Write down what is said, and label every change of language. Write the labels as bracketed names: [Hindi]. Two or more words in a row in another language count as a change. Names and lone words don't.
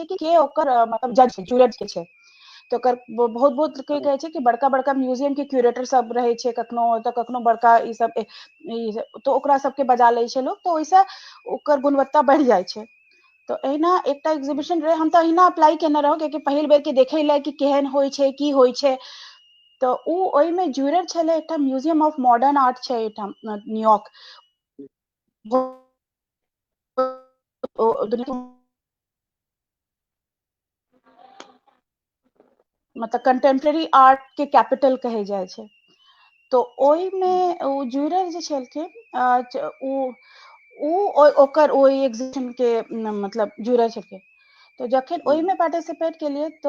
[Maithili] कि के ओकर मतलब [English] judge jury [Maithili] के छै तो ओकर बहुत बहुत के कहे छै कि बड़का बड़का म्यूजियम के क्यूरेटर सब रहे छै कखनो तो कखनो बड़का ई सब तो ओकरा सबके बजा ले छै लोग तो ओइसे ओकर गुणवत्ता बढ़ जाय छै तो एहिना एकटा एग्जीबिशन रहे हम तो एहिना अप्लाई केने रहो क्योंकि पहिल बेर के देखे ला कि केहन होय छै की होय छै तो उ ओइ में जूरर छले एकटा म्यूजियम ऑफ मॉडर्न आर्ट छै एठाम न्यूयॉर्क मतलब [English] contemporary art [Maithili] के कैपिटल कहे जाय छै तो ओइ में उ जूरर जे छलखिन ओकर ओइ एग्जीबिशन के मतलब जूरर छलखिन तो जखन ओइ में पार्टिसिपेट केलिए तो